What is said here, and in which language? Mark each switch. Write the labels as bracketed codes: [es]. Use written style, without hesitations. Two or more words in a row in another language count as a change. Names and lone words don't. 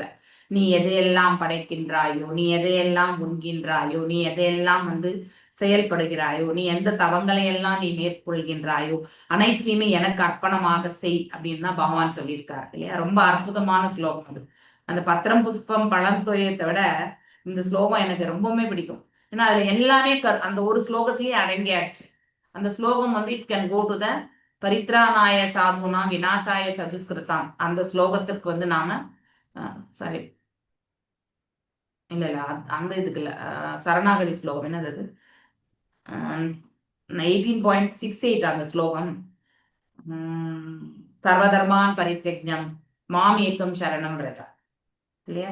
[ta] நீ எதையெல்லாம் படைக்கின்றாயோ, நீ எதையெல்லாம் உண்கின்றாயோ, நீ எதையெல்லாம் வந்து செயல்படுகிறாயோ, நீ எந்த தவங்களை எல்லாம் நீ மேற்கொள்கின்றாயோ அனைத்தையுமே எனக்கு அர்ப்பணமாக செய் அப்படின்னு தான் பகவான் சொல்லியிருக்காரு இல்லையா. ரொம்ப அற்புதமான ஸ்லோகம் அது. அந்த பத்திரம் புஷ்பம் பழம் தோயத்தை விட இந்த ஸ்லோகம் எனக்கு ரொம்பவுமே பிடிக்கும். ஏன்னா அதுல எல்லாமே அந்த ஒரு ஸ்லோகத்திலேயே அடங்கியாச்சு. அந்த ஸ்லோகம் வந்து [en] it can go to the [sa] परित्राणाय साधूनाम् विनाशाय चदुष्कृताम्. [ta] அந்த ஸ்லோகத்திற்கு வந்து நாம சாரி இல்ல இல்ல அந்த இதுக்கு இல்ல, சரணாகதி ஸ்லோகம் என்னது அது, 18.68 அந்த ஸ்லோகம். [sa] सर्वधर्मान् परित्यज्य माम् एकम् शरणम् व्रज इல்லையா.